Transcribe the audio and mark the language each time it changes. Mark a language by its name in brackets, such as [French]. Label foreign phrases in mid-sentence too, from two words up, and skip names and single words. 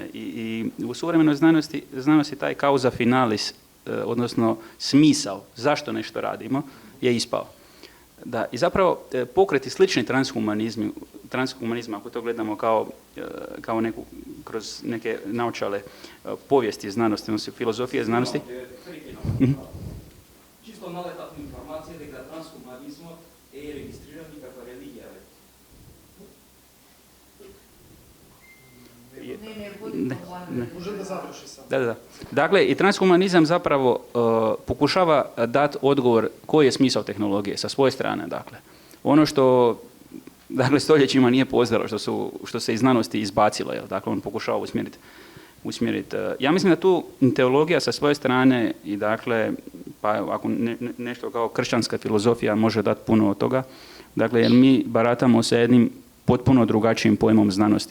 [Croatian] I u suvremenoj znanosti taj [Latin] kauza finalis, [Croatian] odnosno smisao, zašto nešto radimo, je ispao. Da, i zapravo pokreti slični transhumanizma, ako to gledamo kao neku, kroz neke naočale povijesti znanosti, odnosno filozofije znanosti. [Macedonian] Čisto налетат информација дека трансхуманизмот е регистриран како религија. Може да заврши само. [Croatian] Da. Dakle, i transhumanizam zapravo pokušava dati odgovor koji je smisao tehnologije sa svoje strane. Dakle, ono što stoljećima nije poznalo, što se iz znanosti izbacilo, dakle, on pokušava usmjeriti. Ja mislim da tu teologija sa svoje strane i dakle, pa ako nešto kao kršćanska filozofija može dati puno od toga, dakle, jer mi baratamo sa jednim potpuno drugačijim pojmom znanosti.